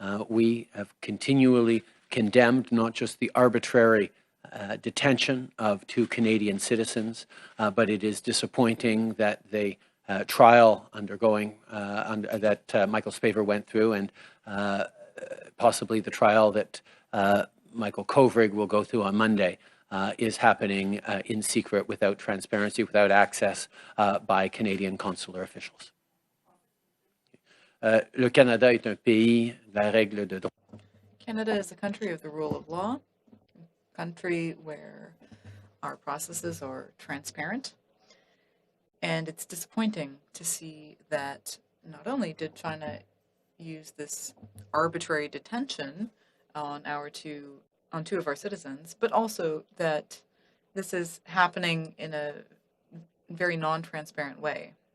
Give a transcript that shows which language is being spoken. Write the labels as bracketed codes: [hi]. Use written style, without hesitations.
[en] We have continually condemned not just the arbitrary detention of 2 Canadian citizens, but it is disappointing that the trial undergoing that Michael Spavor went through, and possibly the trial that Michael Kovrig will go through on Monday, is happening in secret, without transparency, without access by Canadian consular officials. [fr] Le Canada est un pays de la règle de droit. [en] Canada is a country of the rule of law, a country where our processes are transparent. And it's disappointing to see that not only did China use this arbitrary detention on 2 of our citizens, but also that this is happening in a very non-transparent way.